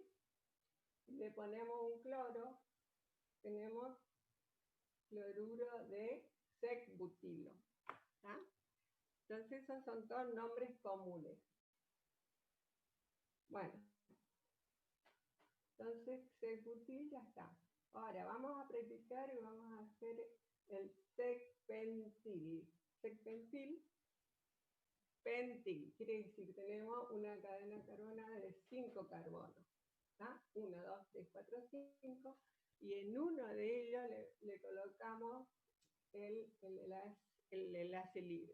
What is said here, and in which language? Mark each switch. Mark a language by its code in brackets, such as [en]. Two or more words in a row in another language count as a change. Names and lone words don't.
[es] Si le ponemos un cloro, tenemos cloruro de sec-butilo. ¿Ah? Entonces esos son todos nombres comunes. Bueno, entonces sec-butil ya está. Ahora vamos a practicar y vamos a hacer el sec-pentil. Sec-pentil, pentil, quiere decir que tenemos una cadena carbonada de 5 carbonos. 1, 2, 3, 4, 5. Y en uno de ellos le colocamos el enlace libre.